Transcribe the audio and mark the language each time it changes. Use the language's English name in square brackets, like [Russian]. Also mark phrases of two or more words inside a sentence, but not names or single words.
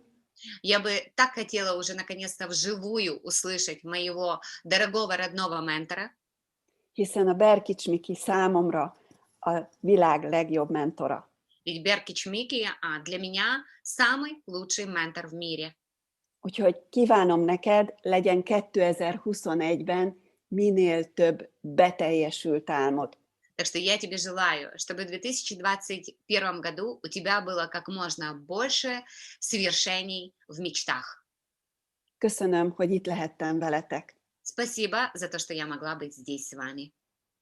[Russian] Я бы так хотела уже наконец-то вживую услышать моего дорогого родного ментора, [Hungarian] hiszen a Berkics Miki számomra a világ legjobb mentora. [Russian] ведь Беркич Мики для меня самый лучший ментор в мире. [Hungarian] Úgyhogy kívánom neked, legyen 2021-ben minél több beteljesült álmod. [Russian] Так что я тебе желаю, чтобы в 2021 году у тебя было как можно больше свершений в мечтах. [Hungarian] Köszönöm, hogy itt lehettem veletek. [Russian] Спасибо за то, что я могла быть здесь с вами.